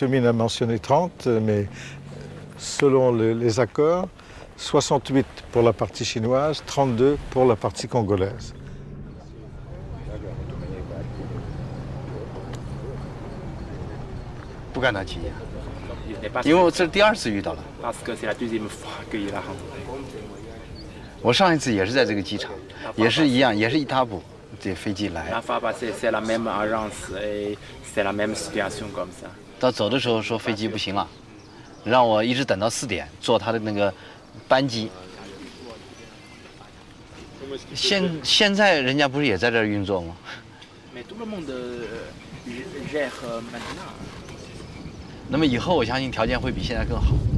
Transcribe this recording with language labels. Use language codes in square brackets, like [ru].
[fr] Min a mentionné 30, mais selon les accords, 68 pour la partie chinoise, 32 pour la partie congolaise. Parce que c'est la deuxième fois qu'il a rencontré. [zh] 我上一次也是在这个机场，也是一样，也是一踏步，这飞机来。 [fr] La fois passée, c'est la même agence et c'est la même situation comme ça. [zh] 到走的时候说飞机不行了，让我一直等到4点坐他的那个班机。现在人家不是也在这儿运作吗？ [fr] Mais tout le monde gère maintenant. [zh] 那么以后我相信条件会比现在更好。